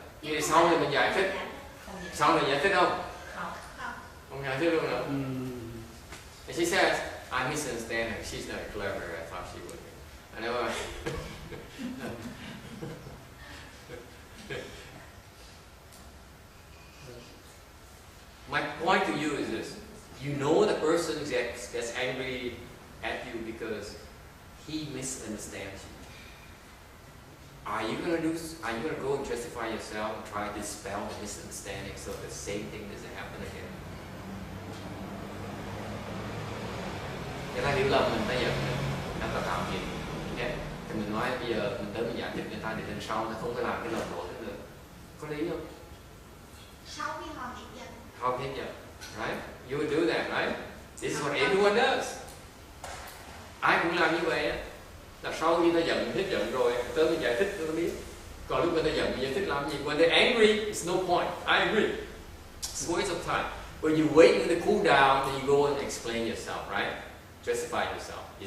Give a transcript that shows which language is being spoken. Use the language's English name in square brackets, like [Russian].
[Vietnamese] Vậy sau này mình giải thích. Sau này giải thích không? Không giải thích luôn đâu. [English] And she says, I misunderstand her. She's not clever. I thought she would be. I know. My point to you is this. You know the person gets angry at you because he misunderstands you. Are you gonna go and justify yourself and try to dispel the misunderstanding so the same thing doesn't happen again? [Vietnamese] Người ta hiểu lầm mình, ta giận mình, nó là tạo nghiệp. Okay. Thì mình nói bây giờ mình tới mình giải thích người ta để lần sau ta không phải làm cái lầm lỗi đó nữa. Có lý không? Sau khi họ hết giận. [English] How can you? Right? You would do that, right? This is what everyone does. [Vietnamese] Ai cũng làm như vậy á. Là sau khi ta giận, hết giận rồi, tới mình giải thích cho ta biết. Còn lúc người ta giận, mình giải thích làm gì? [English] When they're angry, it's no point. I agree. It's a waste of time. But you wait until they cool down, then you go and explain yourself, right? Justify yourself.